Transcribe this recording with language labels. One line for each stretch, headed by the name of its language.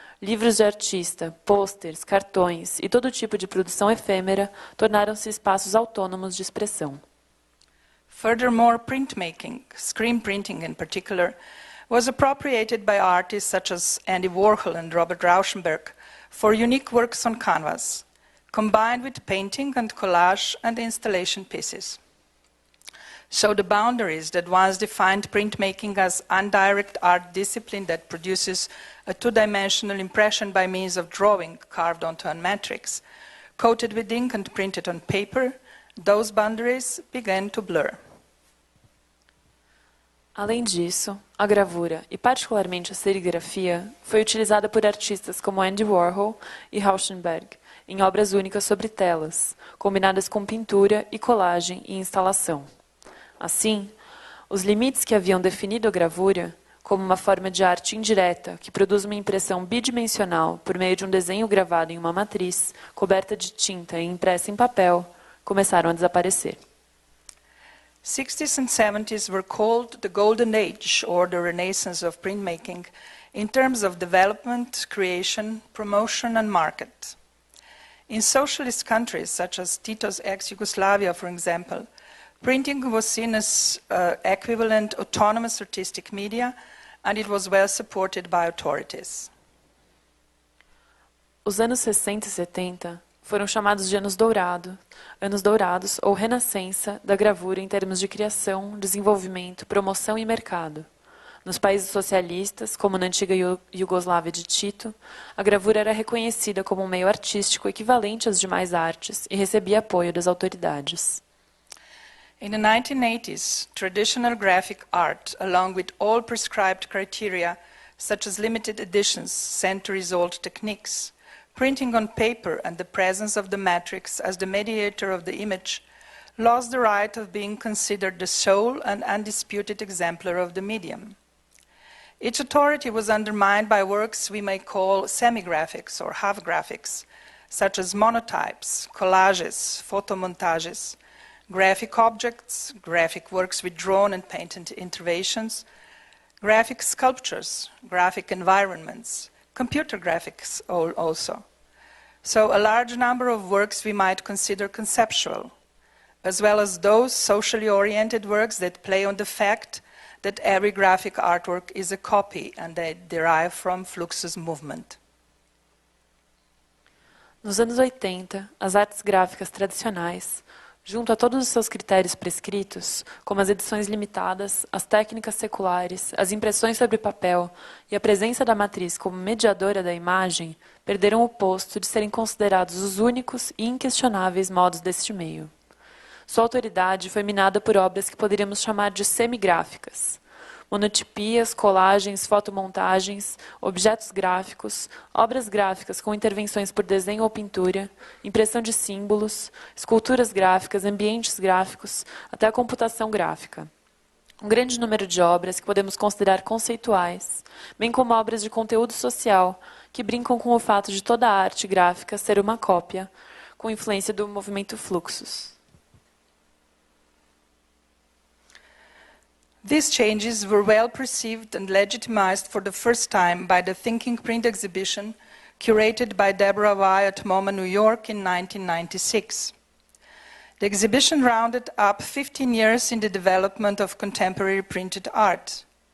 Portuguese: livros de artista, pôsteres, cartões e todo tipo de produção efêmera tornaram-se espaços autônomos de expressão.
English: Furthermore, printmaking, screen printing in particular, was appropriated by artists such as Andy Warhol and Robert Rauschenberg for unique works on canvas, combined with painting and collage and installation pieces. So the boundaries that once defined printmaking as indirect art discipline that produces a two-dimensional impression by means of drawing carved onto a matrix, coated with ink and printed on paper, those boundaries began to blur.
Portuguese: Além disso, a gravura, e particularmente a serigrafia, foi utilizada por artistas como Andy Warhol e Rauschenberg em obras únicas sobre telas, combinadas com pintura e colagem e instalação. Assim, os limites que haviam definido a gravura, como uma forma de arte indireta que produz uma impressão bidimensional por meio de um desenho gravado em uma matriz, coberta de tinta e impressa em papel, começaram a desaparecer.
English: 60s and 70s were called the golden age or the renaissance of printmaking in terms of development, creation, promotion and market. In socialist countries such as Tito's ex-Yugoslavia, for example, printing was seen as equivalent autonomous artistic media and it was well supported by authorities.
Portuguese: Os anos 60 e 70 foram chamados de anos dourados ou renascença da gravura em termos de criação, desenvolvimento, promoção e mercado. Nos países socialistas, como na antiga Iugoslávia de Tito, a gravura era reconhecida como um meio artístico equivalente às demais artes e recebia apoio das autoridades.
English: In the 1980s, traditional graphic art, along with all prescribed criteria, such as limited editions, centuries-old techniques, printing on paper and the presence of the matrix as the mediator of the image, lost the right of being considered the sole and undisputed exemplar of the medium. Its authority was undermined by works we may call semi-graphics or half-graphics, such as monotypes, collages, photomontages, graphic objects, graphic works with drawn and painted interventions, graphic sculptures, graphic environments, computer graphics also. So a large number of works we might consider conceptual, as well as those socially oriented works that play on the fact that every graphic artwork is a copy and they derive from Fluxus movement.
Portuguese: Nos anos 80, as artes gráficas tradicionais, junto a todos os seus critérios prescritos, como as edições limitadas, as técnicas seculares, as impressões sobre papel e a presença da matriz como mediadora da imagem, perderam o posto de serem considerados os únicos e inquestionáveis modos deste meio. Sua autoridade foi minada por obras que poderíamos chamar de semigráficas. Monotipias, colagens, fotomontagens, objetos gráficos, obras gráficas com intervenções por desenho ou pintura, impressão de símbolos, esculturas gráficas, ambientes gráficos, até a computação gráfica. Um grande número de obras que podemos considerar conceituais, bem como obras de conteúdo social, que brincam com o fato de toda a arte gráfica ser uma cópia, com influência do movimento Fluxus.
English: These changes were well perceived and legitimized for the first time by the Thinking Print exhibition curated by Deborah Wye at MoMA, New York in 1996. The exhibition rounded up 15 years in the development of contemporary printed art.